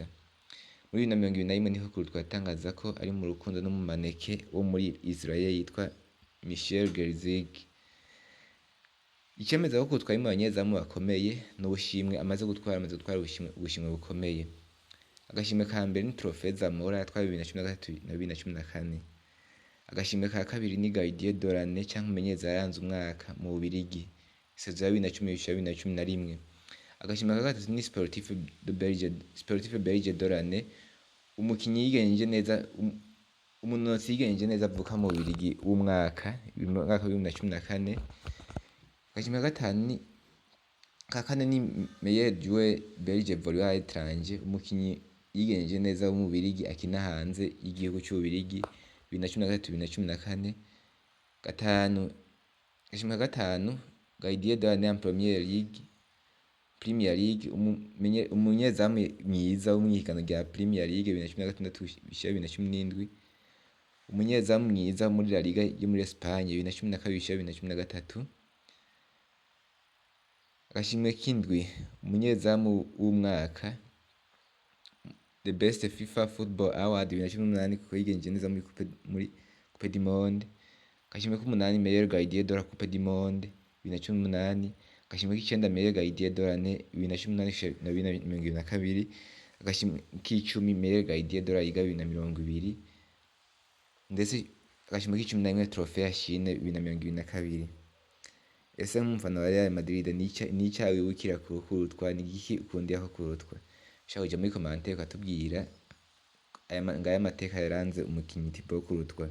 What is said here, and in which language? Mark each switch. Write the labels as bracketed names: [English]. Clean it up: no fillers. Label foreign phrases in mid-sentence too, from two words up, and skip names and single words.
[Rundi] Muri 2021 niho Courtois yatangaza ko ari mu rukundo n'umumaneke wo muri Israel yitwa Michelle Gerzig. Icyemeza ko Courtois ari mu banyezamu bakomeye n'ubushimwe amaze gutwara ubushimwe bukomeye. Agashimwe ka mbere ni Trophée Zamora yatwaye 2013 na 2014. Agashimwe ka kabiri ni Gardien de l'année cyangwa umumenyereza yaranze umwaka mu Bubiligi saison ya 2010-2011. Agashimwe ka gatatu ni Sportif Belge de l'année, umukinyi yigenje neza, umunonotsi yigenje neza avuka mu Bubiligi w'umwaka wa 2014. Agashimwe ka kane ni Meilleur joueur belge évoluant à l'étranger, umukinyi yigenje neza wo mu Bubiligi akina hanze y'igihugu cy'Ububiligi 2013-2014. Agashimwe ka gatanu Gardien de l'année en Premier League, umunyezamu mwiza wo mu ihiganwa rya Premier League 2016-2017. Umunyezamu mwiza muri La Liga yo muri Espagne 2012-2013. Agashimwe k'indwi umunyezamu w'umwaka The Best FIFA Football Award 2018 kuko yigenje neza muri Coupe du Monde. Agashimwe k'umunani Meilleur Gardien de la Coupe du Monde 2018. Agashimwe k'icenda Meilleur Gardien de l'année 2018-2022. Agashimwe k'icumi Meilleur Gardien de la Liga 2020. Ndetse agashimwe k'icumi na rimwe Trophée Yashine 2022. Ese nk'umufana wa Real Madrid ni icyaha wibukira ku Courtois, ni igiki ukundira ko Courtois? Ushaka kujya muri commentaire ukatubwira ngaya mateka yaranze umukinyi Thibaut Courtois.